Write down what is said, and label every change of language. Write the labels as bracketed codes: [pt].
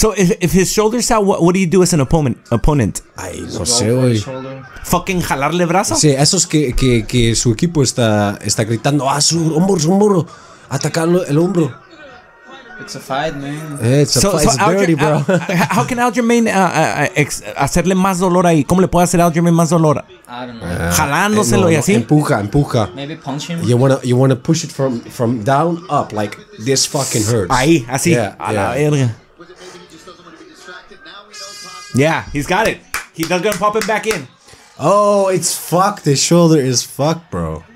[en] So if his shoulders out, what do you do as an opponent? [es] Ay, no sé, güey. Fucking jalarle brazo. Sí, esos que su equipo está gritando, su hombro, atacarlo el hombro. [en] It's a fight, man. It's a fight. It's dirty, bro. How can [es] Aljamain hacerle más dolor ahí? ¿Cómo le puede hacer a Aljamain más dolor? [en] I don't know. [es] Jalándoselo y así. Empuja. [en] Maybe punch him. You wanna push it from down up, like this fucking hurts. [es] Ahí, así. [en] Yeah, [es] a la verga. [en] Yeah, he's got it. He's not gonna pop it back in. Oh, it's fucked. His shoulder is fucked, bro.